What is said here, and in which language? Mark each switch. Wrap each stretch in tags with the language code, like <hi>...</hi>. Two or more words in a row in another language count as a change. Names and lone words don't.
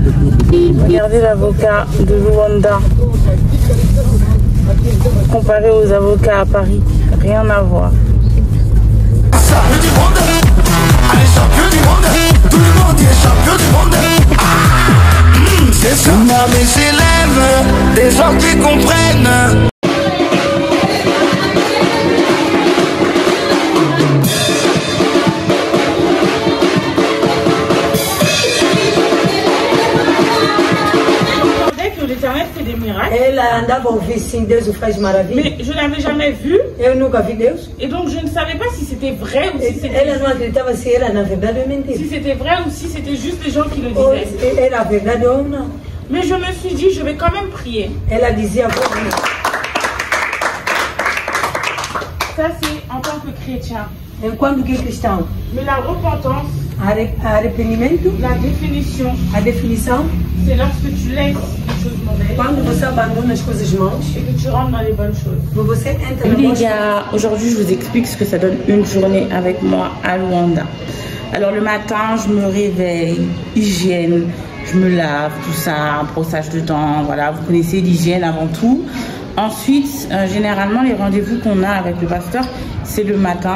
<fr>Regardez l'avocat de Luanda comparé aux avocats à Paris. Rien à voir. Champion du monde, allez champion du monde, tout le monde est champion du monde. C'est ça. Une armée s'élève, des gens qui comprennent.</fr> <pt>Ela andava a ouvir sim, Deus o faz maravilha.</pt> <fr>Mais je n'avais jamais vu.</fr> <pt>Eu nunca vi Deus.</pt> <fr>Et donc je ne savais pas si c'était vrai ou si c'était...</fr> <pt>Ela não acreditava se era na verdade ou mentira.</pt> <fr>Si c'était vrai ou si c'était juste les gens qui le disaient.</fr> <pt>Era verdade ou não.</pt> <fr>Mais je me suis dit, je vais quand même prier.</fr> <pt>Ela dizia,</pt> <fr>ça c'est en tant que chrétien.</fr> <pt>enquanto que cristão.</pt> <fr>Mais la repentance,</fr> <pt>arrependimento,</pt> <fr>la définition,</fr> <pt>a definição,</pt> <fr>c'est lorsque tu laisses les choses mauvaises.</fr> <pt>Quando você abandona as coisas mãos</pt> <fr>et que tu rentres dans les bonnes choses.</fr> <pt>Você entra</pt> <fr>les gars, aujourd'hui je vous explique ce que ça donne une journée avec moi à Luanda. Alors le matin, je me réveille, hygiène, je me lave, tout ça, brossage de dents, voilà, vous connaissez l'hygiène avant tout. Ensuite, généralement, les rendez-vous qu'on a avec le pasteur, c'est le matin.</fr>